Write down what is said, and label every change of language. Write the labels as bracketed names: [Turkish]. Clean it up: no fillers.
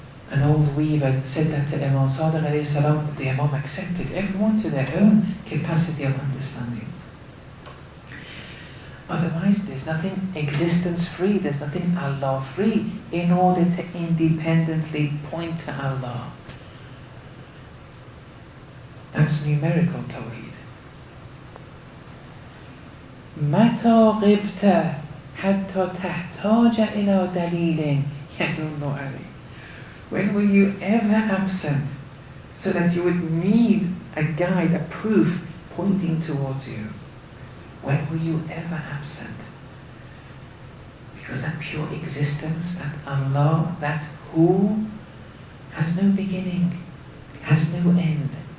[English] An old weaver said that to Imam Sadiq alayhi salam. The Imam accepted everyone to their own capacity of understanding. Otherwise, there's nothing existence free, there's nothing Allah free in order to independently point to Allah. That's numerical tawheed. [Arabic] متى غبت حتى تحتاج إلى دليل يدل عليه. [English] When were you ever absent so that you would need a guide, a proof pointing towards you? When were you ever absent? Because that pure existence, that Allah, that Who, has no beginning, has no end.